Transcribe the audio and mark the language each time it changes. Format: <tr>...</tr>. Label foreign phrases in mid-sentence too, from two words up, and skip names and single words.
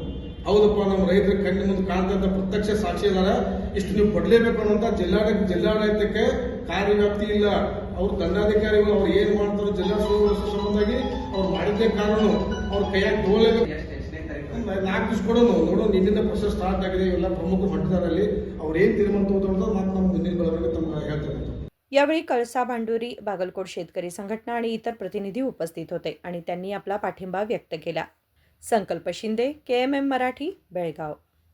<kn>ಹೌದಪ್ಪ, ನಮ್ಮ ರೈತರ ಕಣ್ಣಿನ ಮುಂದೆ ಕಾಣ್ತಂತ ಪ್ರತ್ಯಕ್ಷ ಸಾಕ್ಷಿ ಇದಾರ, ಇಷ್ಟು ನೀವು ಕೊಡ್ಲೇಬೇಕು ಅನ್ನೋಂತ ಜಿಲ್ಲಾಡಳಿತಕ್ಕೆ ಕಾರ್ಯವ್ಯಾಪ್ತಿ ಇಲ್ಲ. ಅವ್ರ ದಂಡಾಧಿಕಾರಿಗಳು ಅವ್ರು ಏನ್ ಮಾಡ್ತಾರೋ ಜಿಲ್ಲಾ ಸಂಬಂಧವಾಗಿ ಅವ್ರು ಮಾಡಿದ್ದೇ ಕಾರಣ ಅವ್ರ ಕೈಯಾಗ ತಗೋಲೇಬೇಕು. 4 ದಿವಸ ಕೊಡೋನು ನೋಡೋಣ. ನಿನ್ನಿಂದ ಪ್ರೊಸೆಸ್ ಸ್ಟಾರ್ಟ್ ಆಗಿದೆ. ಎಲ್ಲ ಪ್ರಮುಖರು ಹೊಂಟಿದಾರಲ್ಲಿ ಅವ್ರು ಏನ್ ತೀರ್ಮಾನ ತಗೋತಾರ ಮತ್ತೆ ನಮ್ಮ ಮುಂದಿನ ಬೆಳವಣಿಗೆ ತಮ್ಮ ಹೇಳ್ತಾರೆ.</kn> <mr>यावेळी कळसा भांडुरी बागलकोट शेतकरी संघटना आणि इतर प्रतिनिधी उपस्थित होते आणि त्यांनी आपला पाठिंबा व्यक्त केला. संकल्प शिंदे, KMM मराठी, बेळगाव.</mr>